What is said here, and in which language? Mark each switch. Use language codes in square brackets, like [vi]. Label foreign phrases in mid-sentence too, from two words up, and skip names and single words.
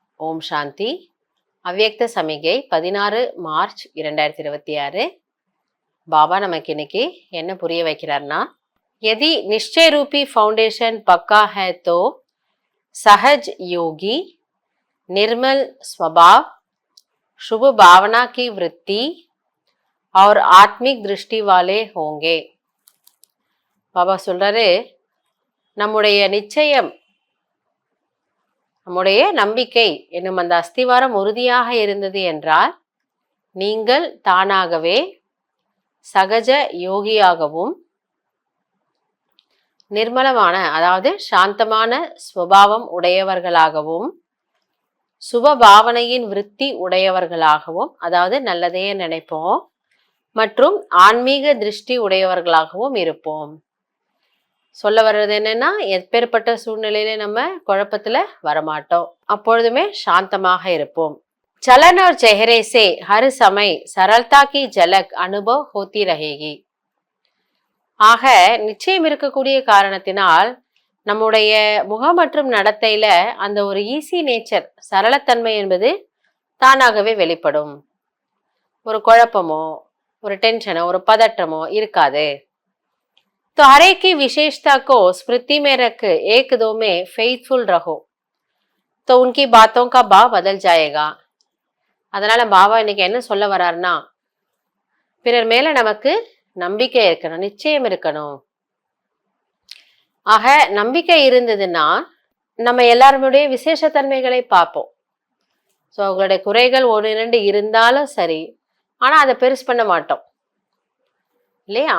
[ta] ஓம் சாந்தி. [hi] अव्यक्त समीक्षा [ta] 16 மார்ச் 2026. பாபா நமக்கு இன்னைக்கு என்ன புரிய வைக்கிறார்னா, [hi] यदि निश्चय रूपी फाउंडेशन पक्का है तो सहज योगी निर्मल स्वभाव, शुभ भावना की वृत्ति और आत्मिक दृष्टि वाले होंगे. [ta] பாபா சொல்றாரு, நம்முடைய நிச்சயம், நம்முடைய நம்பிக்கை என்னும் அந்த அஸ்திவாரம் உறுதியாக இருந்தது என்றால் நீங்கள் தானாகவே சகஜ யோகியாகவும் நிர்மலமான, அதாவது சாந்தமான ஸ்வபாவம் உடையவர்களாகவும் சுப பாவனையின் விருத்தி உடையவர்களாகவும், அதாவது நல்லதையே நினைப்போம், மற்றும் ஆன்மீக திருஷ்டி உடையவர்களாகவும் இருப்போம். சொல்ல வர்றது என்னன்னா, எப்பேற்பட்ட சூழ்நிலையில நம்ம குழப்பத்துல வரமாட்டோம், அப்பொழுதுமே சாந்தமாக இருப்போம். [hi] चलन और चेहरे से हर समय सरलता की झलक अनुभव होती रहेगी. [ta] ஆக நிச்சயம் இருக்கக்கூடிய காரணத்தினால் நம்முடைய முகம் மற்றும் நடத்தையில அந்த ஒரு [en] easy nature, [ta] சரளத்தன்மை என்பது தானாகவே வெளிப்படும். ஒரு குழப்பமோ ஒரு டென்ஷனோ ஒரு பதற்றமோ இருக்காது. [hi] तो हर एक की विशेषता को स्मृति में रख एक दो में फेथफुल रहो तो उनकी बातों का भाव बदल जाएगा. [ta] அதனால பாபா இன்னைக்கு என்ன சொல்ல வர்றாருன்னா, பிறர் மேல நமக்கு நம்பிக்கை இருக்கணும், நிச்சயம் இருக்கணும். ஆக நம்பிக்கை இருந்ததுன்னா நம்ம எல்லாருடைய விசேஷத்தன்மைகளை பார்ப்போம். ஸோ அவங்களுடைய குறைகள் 1-2 இருந்தாலும் சரி, ஆனா அதை பெருசு பண்ண மாட்டோம் இல்லையா?